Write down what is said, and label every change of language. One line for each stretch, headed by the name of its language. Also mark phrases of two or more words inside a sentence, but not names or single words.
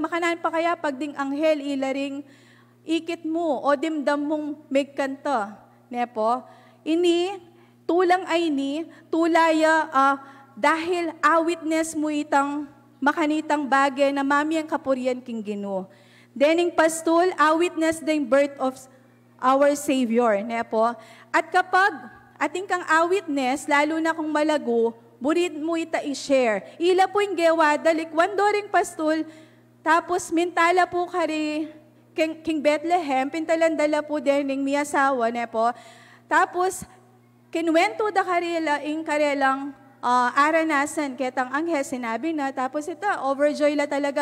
Pampanga: Makanan pa kaya pag ding anghel ilaring ikit mo o dimdam mong megkanta. Nepo, ini, tulang ay ni, tulaya, dahil witness mo itang makanitang bagay na mamiyang kapurian king Ginoo. Dening pastol,
English: witness the birth of our Savior.
Pampanga: Nepo. At kapag ating kang witness, lalo na kung malago, burit mo ita i-share. Ila po yung gewa, dalikwan doring pastol, tapos mintala po kari King Bethlehem, pintalandala po dening miyasawa, nepo. Tapos, kinwento da karela, ing karelang aranasan, ketang anghel, sinabi na, tapos ito, overjoy la talaga.